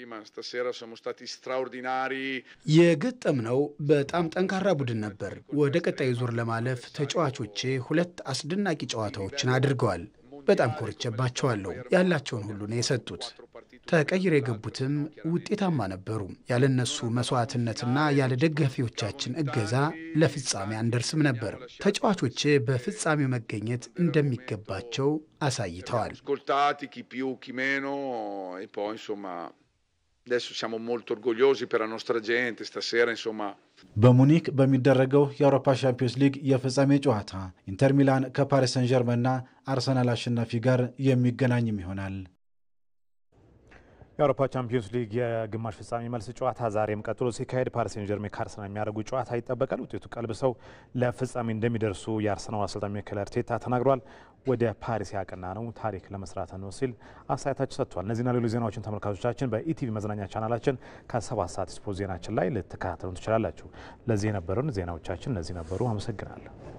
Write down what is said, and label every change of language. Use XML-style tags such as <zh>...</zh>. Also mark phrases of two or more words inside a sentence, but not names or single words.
<am>የገጠምነው በጣም ጠንካራ ቡድን ነበር። ወደ ቀጣዩ ዙር ለማለፍ ተጫዋቾቼ 2 አስደናቂ ጨዋታዎችን አድርገዋል። በጣም ኮርቼባቸዋለሁ። ያላቸውን ሁሉ ነው የሰጡት። ተቀይረው የገቡትም ውጤታማ ነበሩ። ያለነሱ መስዋዕትነትና ያለ ደጋፊዎቻችን እገዛ ለፍጻሜ አንደርስም ነበር። ተጫዋቾች በፍጻሜው መገኘት እንደሚገባቸው አሳይተዋል።</am> <it>Adesso siamo molto orgogliosi per la nostra gente stasera insomma.</it> <am>በሙኒክ በሚደረገው የአውሮፓ ሻምፒዮንስ ሊግ የፍጻሜ ጨዋታ ኢንተር ሚላን ከፓሪስ ሰን ዠርመንና አርሰናል አሸናፊ ጋር የሚገናኝም ይሆናል። የአውሮፓ ቻምፒዮንስ ሊግ የግማሽ ፍጻሜ መልስ ጨዋታ ዛሬም ቀጥሎ ሲካሄድ ፓሪስ ሰን ዠርሜን ከአርሰናል የሚያደርጉ ጨዋታ ይጠበቃል። ውጤቱ ቀልብሰው ለፍጻሜ እንደሚደርሱ የአርሰናል አሰልጣኝ ሚኬል አርቴታ ተናግሯል። ወደ ፓሪስ ያቀና ነው ታሪክ ለመስራት ነው ሲል አስተያየታቸው ሰጥቷል። እነዚህና ሌሎች ዜናዎችን ተመልካቾቻችን በኢቲቪ መዝናኛ ቻናላችን ከ7 ሰዓት ስፖርት ዜናችን ላይ ልትከታተሉ ትችላላችሁ። ለዚህ የነበሩን ዜናዎቻችን እነዚህ ነበሩ። አመሰግናለሁ።</am>